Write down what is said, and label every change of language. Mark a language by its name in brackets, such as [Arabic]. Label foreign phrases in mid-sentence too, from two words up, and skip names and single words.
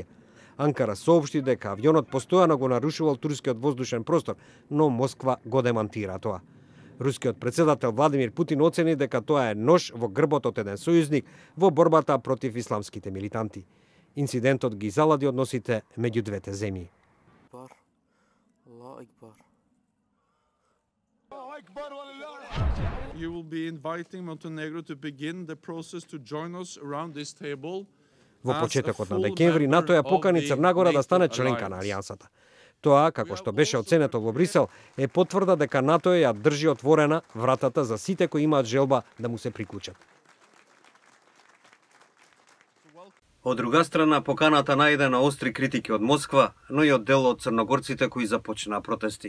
[Macedonian] Анкара соопшти дека авионот постојано го нарушувал турскиот воздушен простор, но Москва го демантира тоа. Рускиот председател Владимир Путин оцени дека тоа е нож во грбот од еден сојузник во борбата против исламските милитанти. Инцидентот ги залади односите меѓу двете земји. [English] You will be inviting Montenegro to begin the process to join us around this table. [Macedonian] Во почетокот на декември НАТО ја покани Црнагора да стане членка на алијансата. Тоа, како што беше оценето во Брисел, е потврда дека НАТО ја држи отворена вратата за сите кои имаат желба да му се приклучат. Од друга страна, поканата најде на остри критики од Москва, но и од дел од црногорците кои започнаа протести.